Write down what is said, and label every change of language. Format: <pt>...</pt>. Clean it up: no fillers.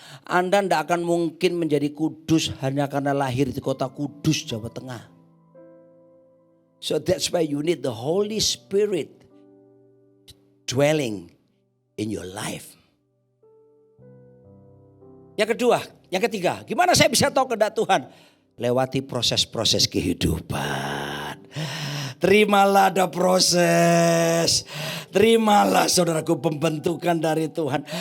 <id>Anda tidak akan mungkin menjadi kudus hanya karena lahir di kota Kudus, Jawa Tengah.</id> <en>So that's why you need the Holy Spirit dwelling in your life.</en> <id>Yang kedua, yang ketiga, gimana saya bisa tahu kehendak Tuhan? Lewati proses-proses kehidupan. Terimalah ada proses. Terimalah saudaraku pembentukan dari Tuhan.</id>